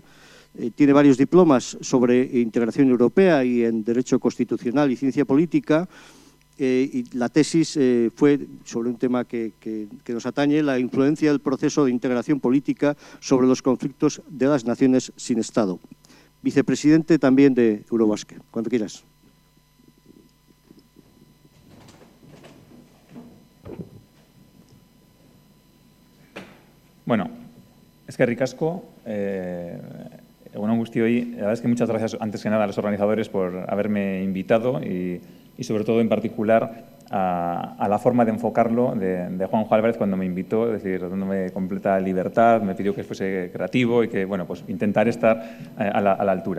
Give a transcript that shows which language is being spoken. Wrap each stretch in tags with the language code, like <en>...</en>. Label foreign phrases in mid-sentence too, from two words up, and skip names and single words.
<es>Tiene varios diplomas sobre integración europea y en Derecho Constitucional y Ciencia Política. Y la tesis fue sobre un tema que nos atañe, la influencia del proceso de integración política sobre los conflictos de las naciones sin Estado. Vicepresidente también de Eurobasket. Cuando quieras.</es> <eu>Bueno, eskerrik asko, egun on guztioi.</eu> <es>La verdad es que muchas gracias antes que nada a los organizadores por haberme invitado y sobre todo en particular a la forma de enfocarlo de Juanjo Álvarez cuando me invitó, es decir, dándome completa libertad, me pidió que fuese creativo y que, bueno, pues intentar estar a la altura.</es>